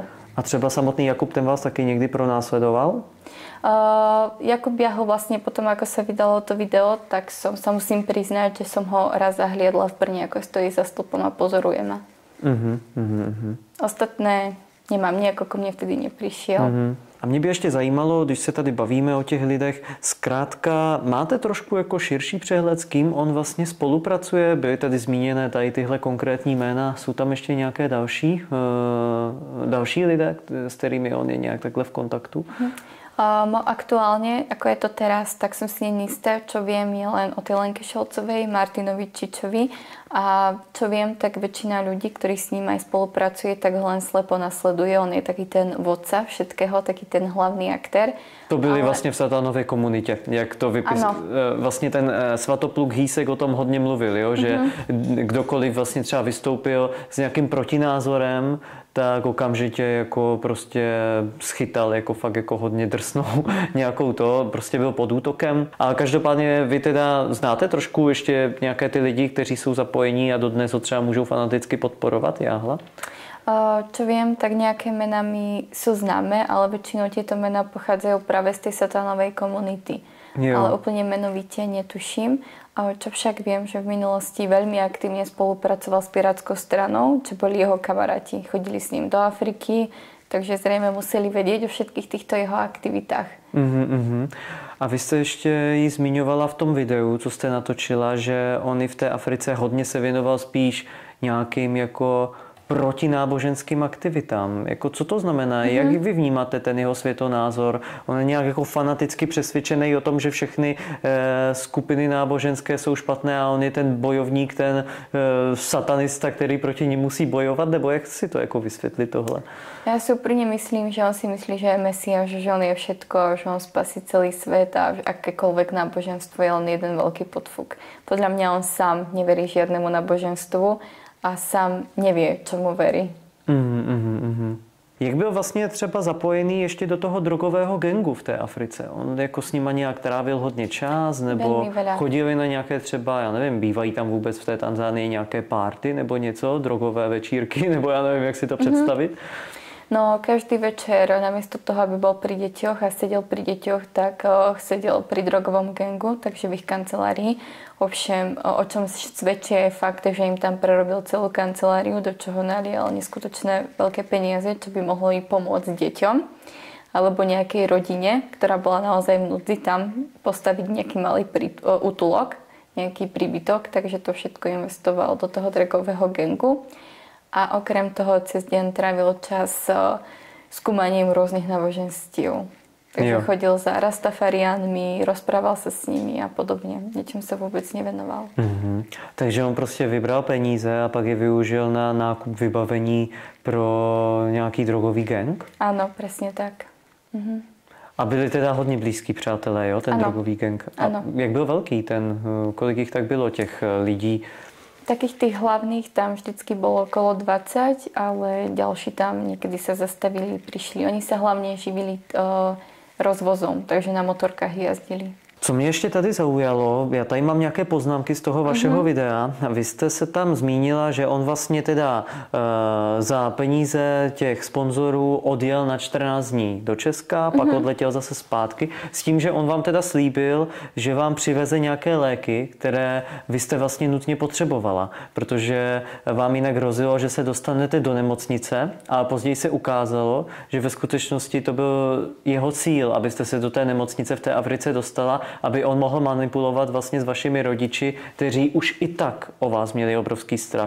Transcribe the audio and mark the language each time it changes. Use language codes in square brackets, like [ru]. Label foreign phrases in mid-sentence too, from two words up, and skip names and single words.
[cs] A třeba samotný Jakub, ten vás taky někdy pronásledoval? [sk] Jakub Jáhol vlastne potom, ako sa vydalo to video, tak sa musím priznať, že som ho raz zahliadla v Brne, ako stojí za stĺpom a pozoruje ma. Ostatné nemám, nejako ko mne vtedy neprišiel. [cs] A mě by ještě zajímalo, když se tady bavíme o těch lidech, zkrátka máte trošku jako širší přehled, s kým on vlastně spolupracuje? Byly tady zmíněné tady tyhle konkrétní jména, jsou tam ještě nějaké další lidé, s kterými on je nějak takhle v kontaktu? [sk] Aktuálne, ako je to teraz, tak som si istá. Čo viem, je len o tej Lenke Šolcovej, Martinovi Čičovi. A čo viem, tak väčšina ľudí, ktorí s ním aj spolupracuje, tak ho len slepo nasleduje. On je taký ten vodca všetkého, taký ten hlavný aktér. [cs] To byli vlastně v satanové komunitě, jak to vlastně ten Svatopluk Hýsek o tom hodně mluvil, jo? Že kdokoliv vlastně třeba vystoupil s nějakým protinázorem, tak okamžitě jako prostě schytal, jako fakt jako hodně drsnou nějakou to, prostě byl pod útokem. A každopádně vy teda znáte trošku ještě nějaké ty lidi, kteří jsou zapojení a dodnes ho třeba můžou fanaticky podporovat, Jáhla? [sk] Čo viem, tak nejaké mená mi sú známe, ale väčšinou tieto mená pochádzajú práve z tej satanovej komunity. Ale úplne menovite netuším. Čo však viem, že v minulosti veľmi aktívne spolupracoval s Pirátskou stranou, čo boli jeho kamaráti. Chodili s ním do Afriky, takže zrejme museli vedieť o všetkých týchto jeho aktivitách. [cs] A vy jste ještě ji zmiňovala v tom videu, co jste natočila, že on i v té Africe hodně se věnoval spíš nějakým jako protináboženským aktivitám. Jako, co to znamená? Jak vy vnímáte ten jeho světonázor? On je nějak jako fanaticky přesvědčený o tom, že všechny skupiny náboženské jsou špatné a on je ten bojovník, ten satanista, který proti nim musí bojovat? Nebo jak si to jako vysvětlit tohle? [sk] Ja si úprimne myslím, že on si myslí, že je Mesiáš, že on je všetko, že on spasí celý svet a akékoľvek náboženstvo je len jeden veľký podfuk. Podľa mňa on sám neverí žiadnemu náboženstvu a sám nevie, čemu verí. [cs] Jak byl vlastně třeba zapojený ještě do toho drogového gangu v té Africe? On jako s nima nějak trávil hodně čas, nebo chodili na nějaké třeba, já nevím, bývají tam vůbec v té Tanzánii nějaké party nebo něco, drogové večírky, nebo já nevím, jak si to představit? [sk] No, každý večer, namiesto toho, aby bol pri deťoch a sedel pri deťoch, tak sedel pri drogovom gangu, takže v ich kancelárii. Ovšem, o čom svedčí je fakt, že im tam prerobil celú kanceláriu, do čoho nalial neskutočné veľké peniaze, čo by mohlo i pomôcť deťom alebo nejakej rodine, ktorá bola naozaj v núdzi, tam postaviť nejaký malý útulok, nejaký príbytok, takže to všetko investoval do toho drogového gangu. A okrem toho cez deň trávil čas skúmaním rôznych náboženstiev. Takže chodil za Rastafariánmi, rozprával sa s nimi a podobne. Ničím sa vôbec nevenoval. [cs] Takže on prostě vybral peníze a pak je využil na nákup vybavení pro nějaký drogový gang? [sk] Áno, presne tak. [cs] A byli teda hodně blízkí přátelé, jo, ten drogový gang? A jak byl velký ten, kolik jich tak bylo těch lidí? [sk] Takých tých hlavných tam vždycky bolo okolo 20, ale ďalší tam niekedy sa zastavili, prišli. Oni sa hlavne živili rozvozom, takže na motorkách jazdili. [cs] Co mě ještě tady zaujalo, já tady mám nějaké poznámky z toho vašeho videa. Vy jste se tam zmínila, že on vlastně teda za peníze těch sponzorů odjel na 14 dní do Česka, pak odletěl zase zpátky, s tím, že on vám teda slíbil, že vám přiveze nějaké léky, které vy jste vlastně nutně potřebovala, protože vám jinak hrozilo, že se dostanete do nemocnice, a později se ukázalo, že ve skutečnosti to byl jeho cíl, abyste se do té nemocnice v té Africe dostala, aby on mohl manipulovat vlastně s vašimi rodiči, kteří už i tak o vás měli obrovský strach.